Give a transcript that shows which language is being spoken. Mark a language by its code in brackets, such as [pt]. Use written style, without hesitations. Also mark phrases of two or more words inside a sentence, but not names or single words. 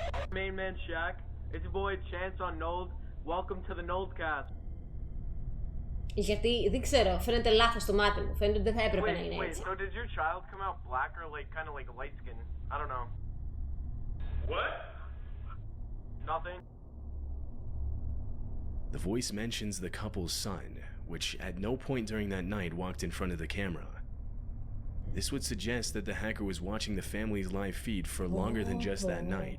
[en] Main man Shaq. It's your boy Chance on Nold. Welcome to the Noldcast. [el] Γιατί δεν ξέρω, φαίνεται λάθος στο μάτι μου. Φαίνεται ότι δεν θα έπρεπε να είναι έτσι. [en] So did your child come out black or like kind of like light skin? I don't know. What? Nothing. The voice mentions the couple's son, which at no point during that night walked in front of the camera. This would suggest that the hacker was watching the family's live feed for longer than just that night.